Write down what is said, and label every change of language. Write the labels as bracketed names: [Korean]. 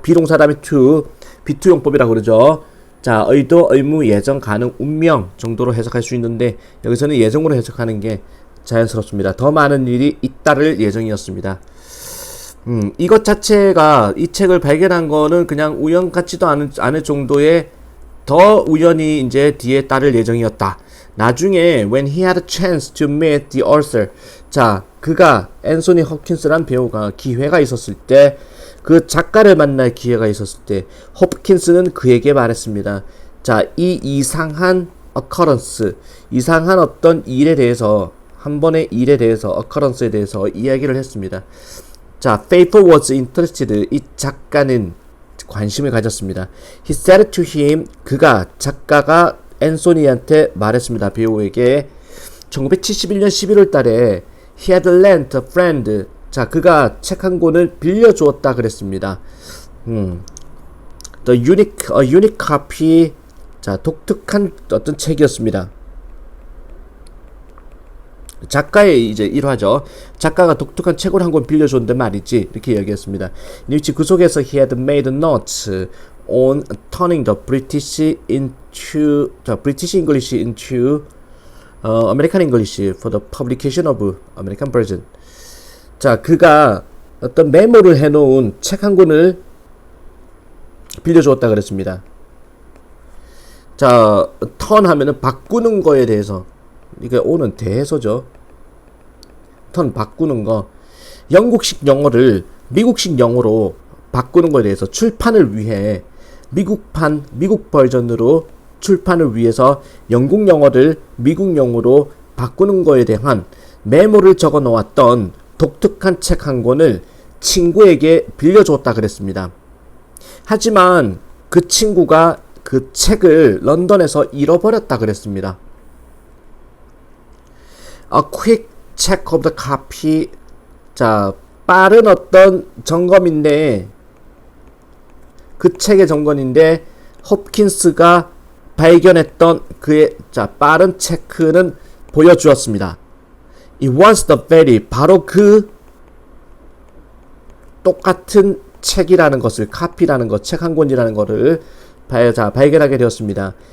[Korean] 비동사 다음에 to, 비투용법이라고 그러죠. 자, 의도, 의무, 예정, 가능, 운명 정도로 해석할 수 있는데 여기서는 예정으로 해석하는 게 자연스럽습니다. 더 많은 일이 잇따를 예정이었습니다. 이것 자체가 이 책을 발견한 거는 그냥 우연 같지도 않을 정도의 더 우연히 이제 뒤에 따를 예정이었다. 나중에 [English] when he had a chance to meet the author. [Korean] 자, 그가 앤소니 홉킨스란 배우가 기회가 있었을 때 그 작가를 만날 기회가 있었을 때 홉킨스는 그에게 말했습니다. 자, 이 이상한 occurrence, 이상한 어떤 일에 대해서 한 번의 일에 대해서 occurrence에 대해서 이야기를 했습니다. [English] 자, Faithful was interested. [Korean] 이 작가는 관심을 가졌습니다. [English] He said to him. [Korean] 작가가 앤소니한테 말했습니다. 배우에게 1971년 11월 달에 [English] He had lent a friend. [Korean] 자, 그가 책 한 권을 빌려주었다 그랬습니다. [English] a unique copy. [Korean] 자, 독특한 어떤 책이었습니다. 작가의 이제 일화죠. 작가가 독특한 책을 한 권 빌려줬는데 말이지. 이렇게 이야기했습니다. 그 속에서 [English] he had made notes on turning the British English into American English for the publication of American version. [Korean] 자, 그가 어떤 메모를 해놓은 책 한 권을 빌려주었다 그랬습니다. 자, turn 하면은 바꾸는 거에 대해서. 이게 오는 대해서죠. 턴 바꾸는 거. 영국식 영어를 미국식 영어로 바꾸는 거에 대해서 출판을 위해 미국 버전으로 출판을 위해서 영국 영어를 미국 영어로 바꾸는 거에 대한 메모를 적어 놓았던 독특한 책 한 권을 친구에게 빌려줬다 그랬습니다. 하지만 그 친구가 그 책을 런던에서 잃어버렸다 그랬습니다. [English] A quick check of the copy. [Korean] 자, 빠른 어떤 점검인데, 그 책의 점검인데, 홉킨스가 발견했던 그의, 빠른 체크는 보여주었습니다. [English] It was the very, [Korean] 바로 그 똑같은 책이라는 것을, 카피라는 것, 책 한 권이라는 것을 발견하게 되었습니다.